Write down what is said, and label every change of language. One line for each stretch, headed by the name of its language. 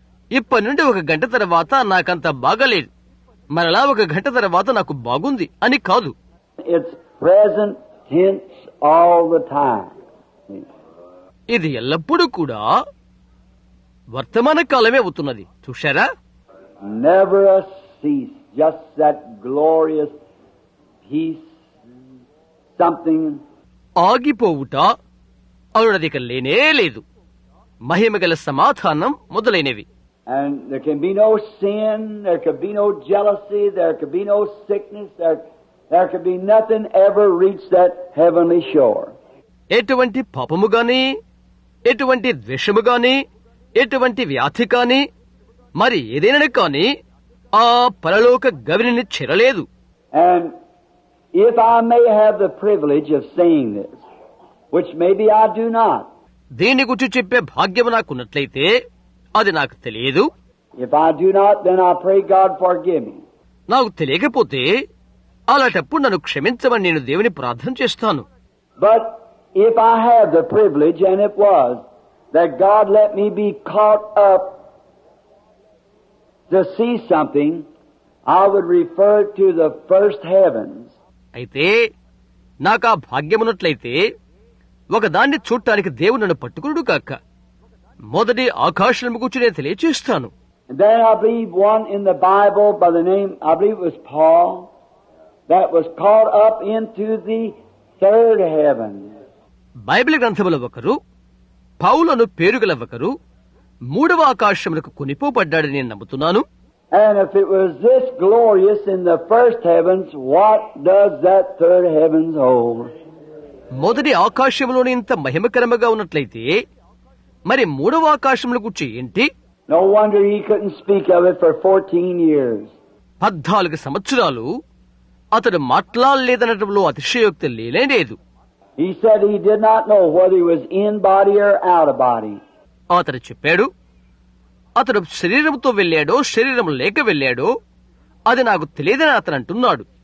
Telugu: ఇప్పటి నుండి ఒక గంట తర్వాత నాకంత బాగాలేదు, మరలా ఒక గంట తర్వాత నాకు బాగుంది అని కాదు.
English: It's present tense all the time.
Telugu: ఇది ఎల్లప్పుడూ కూడా వర్తమాన కాలమే అవుతున్నది. చూశారా?
English: Never a cease. Just that glorious peace. Something.
Telugu: ఆగిపోవుట అవునదిక లేనే లేదు. మహిమగల సమాధానం మొదలైనవి.
English: And there can be no sin, there could be no jealousy, there could be no sickness, there could be nothing ever reach that heavenly shore.
Telugu: ఎటువంటి పాపము గాని, ఎటువంటి ద్వేషము గాని, ఎటువంటి వ్యాధి కాని, మరి ఏదైనా కాని ఆ పరలోక గవిని చేరలేదు.
English: And if I may have the privilege of saying this, which maybe I do not.
Telugu: దీని గురించి చెప్పే భాగ్యం నాకున్నట్లయితే అది నాకు తెలియదు.
English: If I do not, then I pray God forgive me.
Telugu: నాకు తెలియకపోతే అలాంటప్పుడు నన్ను క్షమించమని నేను దేవుని ప్రార్థన చేస్తాను.
English: But if I have the privilege, and it was, that God let me be caught up to see something, I would refer to the first heavens.
Telugu: అయితే నాకు ఆ భాగ్యమున్నట్లయితే ఒకదాన్ని చూడటానికి దేవుడు నన్ను పట్టుకునుడు కాక మొదటి ఆకాశం గురించి నేను తెలియచేస్తాను.
English: And then I believe one in the Bible by the name, I believe it was Paul, that was caught up into the third heaven.
Telugu: Bible గ్రంథములో ఒకరు పౌలను పేరుగల ఒకరు మూడవ ఆకాశములకు కొనిపోబడ్డాడని నేను నమ్ముతున్నాను.
English: And if it was this glorious in the first heavens, what does that third heavens hold?
Telugu: మొదటి ఆకాశంలోని ఇంత మహిమకరముగా ఉన్నట్లయితే మరి మూడవ ఆకాశముల గురించి ఏంటి?
English: No wonder he couldn't speak of it for 14 years.
Telugu: 14 సంవత్సరాలు అతడు మాట్లాడలేదనటంలో అతిశయోక్తి లేనేలేదు.
English: He said he did not know whether he was in body or out of body.
Telugu: అతడు చెప్పాడు అతడు శరీరంతో వెళ్ళాడో శరీరం లేక వెళ్ళాడో అది నాకు తెలియదని అతను అంటున్నాడు.